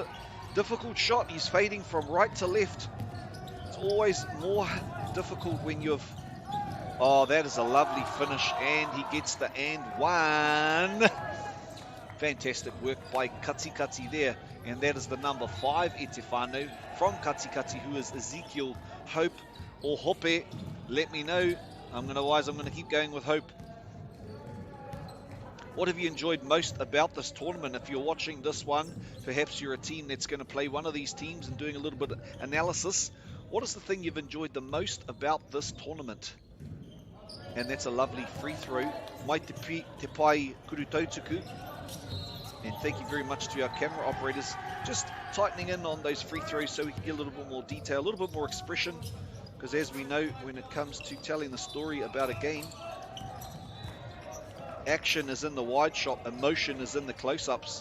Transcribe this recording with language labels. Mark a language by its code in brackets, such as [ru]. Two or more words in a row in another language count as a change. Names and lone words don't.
[en] Difficult shot. He's fading from right to left. It's always more difficult when you've... Oh, that is a lovely finish. And he gets the and one. Fantastic work by Katikati there. And that is the number 5 [mi] e te whānau [en] from Katikati, who is Ezekiel Hope, or Hope. Let me know. I'm going to keep going with Hope. What have you enjoyed most about this tournament? If you're watching this one, perhaps you're a team that's going to play one of these teams and doing a little bit of analysis What is the thing you've enjoyed the most about this tournament? And that's a lovely free throw. [mi] Mai te pai kurutautuku. [en] And thank you very much to our camera operators. Just tightening in on those free throws so we can get a little bit more detail, a little bit more expression. Because as we know, when it comes to telling the story about a game, action is in the wide shot, emotion is in the close-ups.